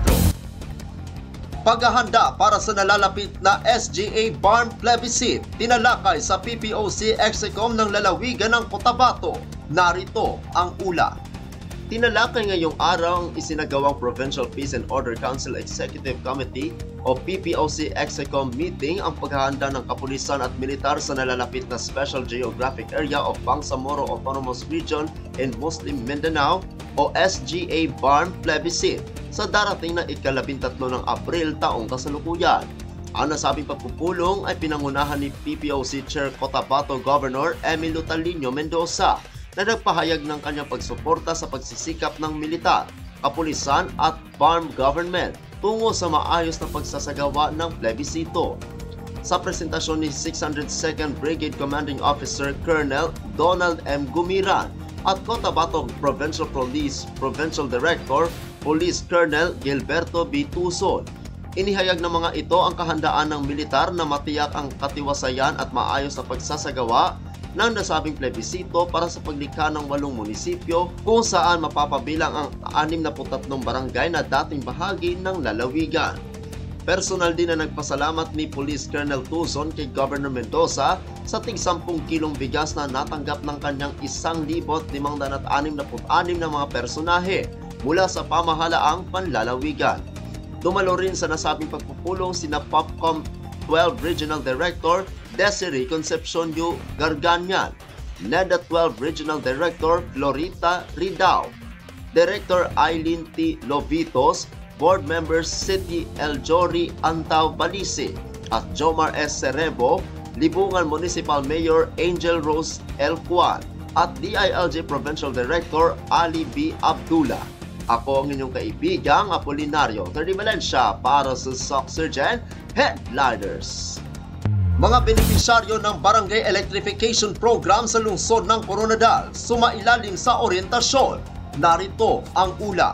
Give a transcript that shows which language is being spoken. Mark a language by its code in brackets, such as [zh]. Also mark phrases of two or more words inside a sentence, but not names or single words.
[tl] Paghahanda para sa nalalapit na SGA Barn Plebiscite, tinalakay sa PPOC Execom ng lalawigan ng Cotabato. Narito ang ula. Tinalakay ngayong araw ang isinagawang Provincial Peace and Order Council Executive Committee o PPOC Execom meeting ang paghahanda ng kapulisan at militar sa nalalapit na Special Geographic Area of Bangsamoro Autonomous Region in Muslim Mindanao o SGA Barn Plebiscite sa darating na ika-13 ng Abril taong kasalukuyan. Ang nasabing pagpupulong ay pinangunahan ni PPOC Chair Cotabato Governor Emilio Talino Mendoza na nagpahayag ng kanyang pagsuporta sa pagsisikap ng militar, kapulisan at farm government tungo sa maayos na pagsasagawa ng plebisito. Sa presentasyon ni 602nd Brigade Commanding Officer Colonel Donald M. Gumiran at Cotabato Provincial Police Provincial Director Police Colonel Gilberto B. Tuson, inihayag ng mga ito ang kahandaan ng militar na matiyak ang katiwasayan at maayos na pagsasagawa ng nasabing plebisito para sa paglikha ng 8 munisipyo kung saan mapapabilang ang 63 barangay na dating bahagi ng lalawigan. Personal din na nagpasalamat ni Police Colonel Tuson kay Governor Mendoza sa tig 10 kilong bigas na natanggap ng kanyang 1,566 na mga personahe mula sa pamahalaang panlalawigan. Dumalo rin sa nasabing pagpupulong sina POPCOM 12 Regional Director Desiree Concepcion U. Garganian, NEDA 12 Regional Director Florita Ridao, Director Eileen T. Lovitos, [en] Board Members [tl] City Eljori Antaw Balisi at Jomar S. Cerebo, Libungan Municipal Mayor Angel Rose L. Juan at DILG Provincial Director Ali B. Abdullah. Ako ang inyong kaibigang Apolinario Terry Valencia para sa Soxurgen Headliners. Mga benepisyaryo ng Barangay Electrification Program sa lungsod ng Coronadal sumailalim sa orientasyon. Narito ang ula.